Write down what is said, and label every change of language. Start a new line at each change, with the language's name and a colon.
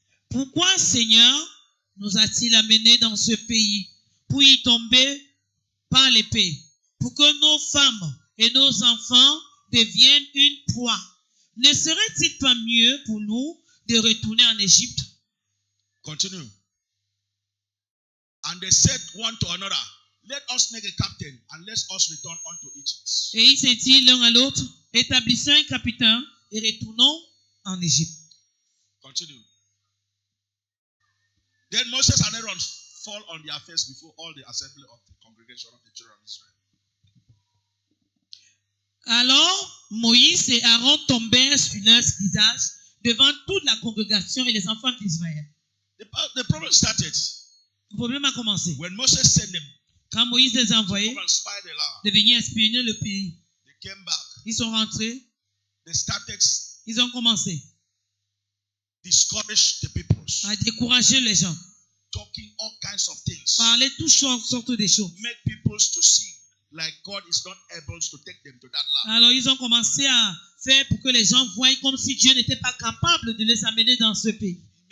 French: Pourquoi, Seigneur, nous a-t-il amenés dans ce pays pour y tomber par l'épée, pour que nos femmes et nos enfants deviennent une proie? Ne serait-il pas mieux pour nous de retourner en Égypte?
English: Continue. And they said one to another, let us make a captain and let us return unto Egypt.
French: Et ils se disent l'un à l'autre, établissons un capitaine et retournons en Égypte.
English: Continue. Then Moses and Aaron fall on their face before all the assembly of the congregation of the children of Israel.
French: Alors Moïse et Aaron tombèrent sur leur visage devant toute la congrégation et les enfants d'Israël.
English: The problem started
French: Le problème a commencé.
English: when Moses sent them
French: Quand Moïse les a
English: to
French: envoyés
English: come and spy the land.
French: de venir espionner le pays,
English: They came back.
French: ils sont rentrés,
English: They started
French: ils ont commencé
English: discourage the people,
French: à décourager les gens,
English: talking all kinds of things,
French: parler toutes sortes de choses.
English: make people to see like God is not able to take them to that land.
French: Alors ils ont commencé à faire pour que les gens voient comme si Dieu n'était pas capable de les amener dans ce pays.